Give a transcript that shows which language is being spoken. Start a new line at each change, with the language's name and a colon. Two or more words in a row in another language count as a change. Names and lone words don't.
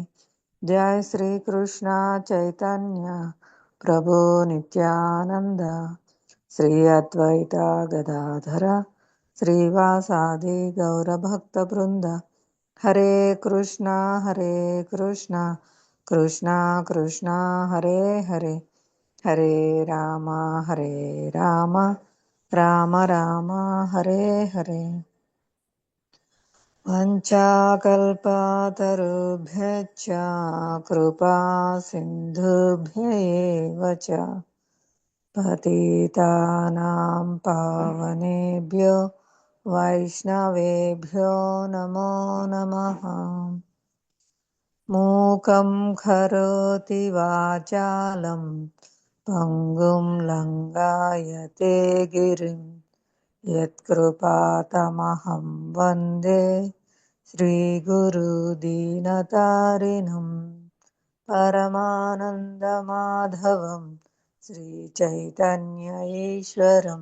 Sanskrit: జయ శ్రీ కృష్ణ చైతన్య ప్రభు నిత్యానంద శ్రీ అద్వైత గదాధర శ్రీవాసాది గౌరభక్త బృంద. హరే కృష్ణ కృష్ణ కృష్ణ హరే హరే హరే రామ రామ రామ హరే హరే. వంచాకల్పతరుభ్యశ్చ కృపా సింధుభ్య ఏవ చ పతితానాం పావనేభ్యో వైష్ణవేభ్యో నమో నమః. మూకం కరోతి వాచాలం పంగుం లంఘాయతే గిరిం యత్కృపాతమహం వందే శ్రీగురుదీనతారిణం పరమానందమాధవం శ్రీచైతన్య ఈశ్వరం.